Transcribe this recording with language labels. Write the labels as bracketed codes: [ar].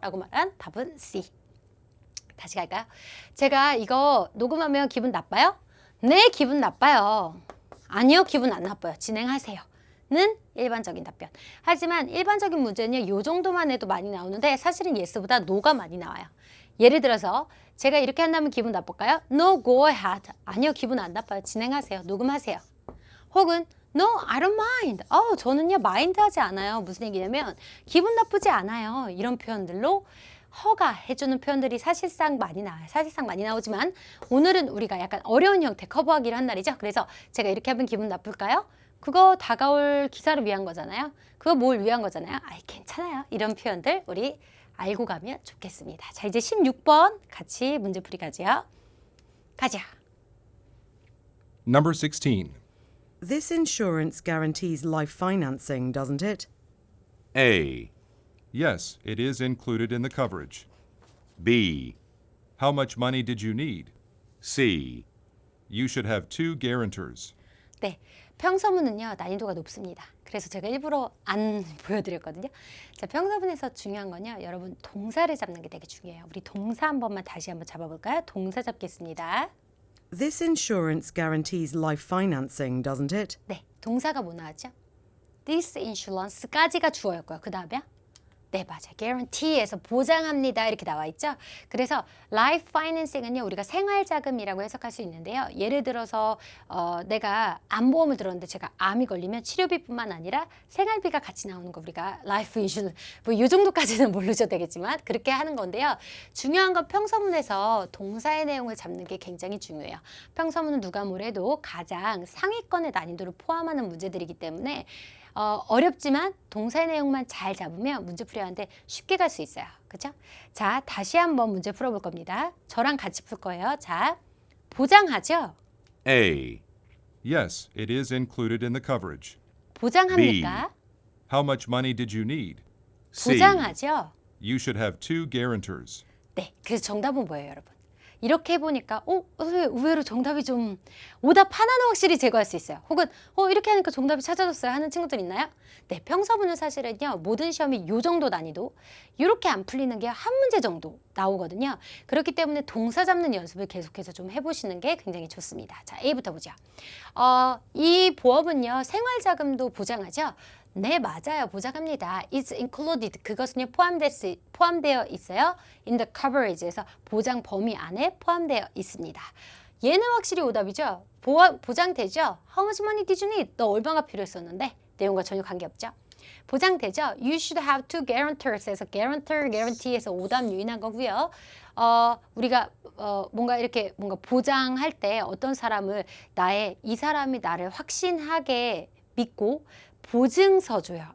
[ko] 라고 말한 답은 C. 다시 갈까요? 제가 이거 녹음하면 기분 나빠요? 네, 기분 나빠요. 아니요, 기분 안 나빠요. 진행하세요. 는 일반적인 답변. 하지만 일반적인 문제는요, 요 정도만 해도 많이 나오는데 사실은 yes보다 no가 많이 나와요. 예를 들어서 제가 이렇게 한다면 기분 나쁠까요? [en] No, go ahead. [ko] 아니요, 기분 안 나빠요. 진행하세요. 녹음하세요. 혹은 [en] No, I don't mind. [ko] 저는요, 마인드 하지 않아요. 무슨 얘기냐면 기분 나쁘지 않아요. 이런 표현들로 허가해주는 표현들이 사실상 많이 나와요. 사실상 많이 나오지만 오늘은 우리가 약간 어려운 형태 커버하기를 한 날이죠. 그래서 제가 이렇게 하면 기분 나쁠까요? 그거 다가올 기사를 위한 거잖아요. 그거 뭘 위한 거잖아요. 아이, 괜찮아요. 이런 표현들 우리 알고 가면 좋겠습니다. 자, 이제 16번 같이 문제풀이 가죠. 가자. [en] Number 16. This insurance guarantees life financing, doesn't it? A. Yes, it is included in the coverage. B. How much money did you need? C. You should have 2 guarantors. [ko] 네, 평서문은요 난이도가 높습니다. 그래서 제가 일부러 안 보여드렸거든요. 자, 평서문에서 중요한 건요, 여러분 동사를 잡는 게 되게 중요해요. 우리 동사 한 번만 다시 한번 잡아볼까요? 동사 잡겠습니다. [en] This insurance guarantees life financing, doesn't it? [ko] 네, 동사가 뭐 나왔죠? This insurance까지가 주어였고요. 그 다음에요? 네, 맞아요. guarantee에서 보장합니다. 이렇게 나와 있죠. 그래서 life financing은요, 우리가 생활자금이라고 해석할 수 있는데요. 예를 들어서 내가 암보험을 들었는데 제가 암이 걸리면 치료비뿐만 아니라 생활비가 같이 나오는 거 우리가 life insurance, 뭐 이 정도까지는 모르셔도 되겠지만 그렇게 하는 건데요. 중요한 건 평서문에서 동사의 내용을 잡는 게 굉장히 중요해요. 평서문은 누가 뭐래도 가장 상위권의 난이도를 포함하는 문제들이기 때문에 어렵지만 동사의 내용만 잘 잡으면 문제 풀이하는데 쉽게 갈 수 있어요. 그렇죠? 자, 다시 한번 문제 풀어볼 겁니다. 저랑 같이 풀 거예요. 자, 보장하죠? [en] A. Yes, it is included in the coverage. [ko] 보장합니까? [en] How much money did you need? C. [ko] 보장하죠? [en] You should have 2 guarantors. [ko] 네, 그래서 정답은 뭐예요, 여러분? 이렇게 해보니까 의외로 정답이 좀 오답 하나는 확실히 제거할 수 있어요. 혹은 이렇게 하니까 정답이 찾아졌어요 하는 친구들 있나요? 네, 평서문은 사실은요, 모든 시험이 요 정도 난이도 이렇게 안 풀리는 게 한 문제 정도 나오거든요. 그렇기 때문에 동사 잡는 연습을 계속해서 좀 해보시는 게 굉장히 좋습니다. 자, A부터 보자. 이 보험은요, 생활자금도 보장하죠? 네, 맞아요. 보장합니다. [en] It's included. [ko] 그것은요, 포함되어 있어요. [en] In the coverage [ko] 에서 보장 범위 안에 포함되어 있습니다. 얘는 확실히 오답이죠. 보장되죠. [en] How much money did you need? [ko] 너 얼마가 필요했었는데? 내용과 전혀 관계없죠. 보장되죠. [en] You should have 2 guarantors [ko] 에서 guarantee에서 오답 유인한 거고요. 우리가 뭔가 이렇게 뭔가 보장할 때 어떤 사람을 이 사람이 나를 확신하게 믿고 보증서 줘요.